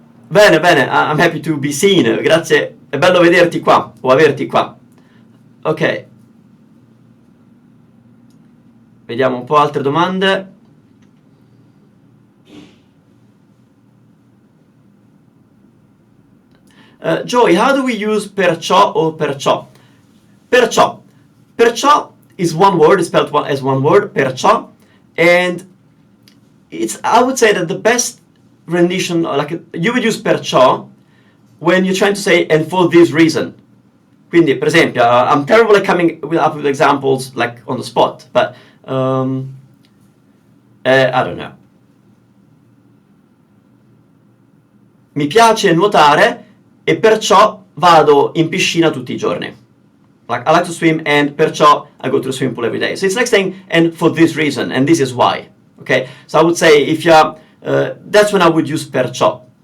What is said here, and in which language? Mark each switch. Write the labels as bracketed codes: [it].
[it] Bene, bene, [en] I'm happy to be seen, [it] grazie, è bello vederti qua, o averti qua. Ok. Vediamo un po' altre domande. [en] Joy, how do we use perciò or perciò? [it] Perciò. [en] Perciò is one word, it's spelled as one word, perciò, and I would say that the best rendition, like you would use perciò when you're trying to say and for this reason. [it] Quindi, per esempio, [en] I'm terrible at coming up with examples like on the spot, but I don't know. [it] Mi piace nuotare e perciò vado in piscina tutti i giorni. [en] Like, I like to swim, and perciò I go to the swimming pool every day. So it's like saying, and for this reason, and this is why. Okay? So I would say, if you're, that's when I would use perciò.